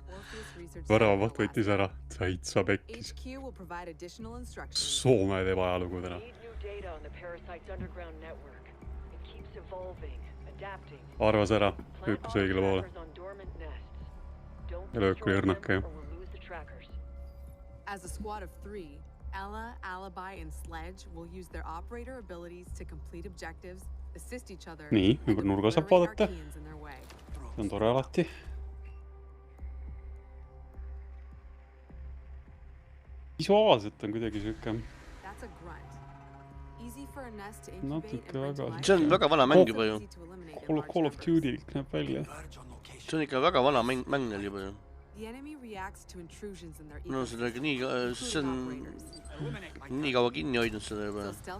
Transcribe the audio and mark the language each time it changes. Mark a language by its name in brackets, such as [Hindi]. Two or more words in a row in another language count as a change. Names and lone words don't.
[Estonian] Väravaht võttis ära, Saitsa pekkis. Soome teeb ajalugu täna. Arvas ära, hüppus õigele poole. Ja löök oli õrnaka ju. [English] As a squad of 3, Ella, Alibi and Sledge will use their operator abilities to complete objectives, assist each other. [Estonian] Nii, ümber nurga saab vaadata. See on tore alati. Visuaalselt on kuidagi süke. Natuke väga... See on väga vana mäng juba ju. Call of Duty näeb välja. See on ikka väga vana mäng neil juba ju. No see on nii kaua kinni hoidnud seda juba.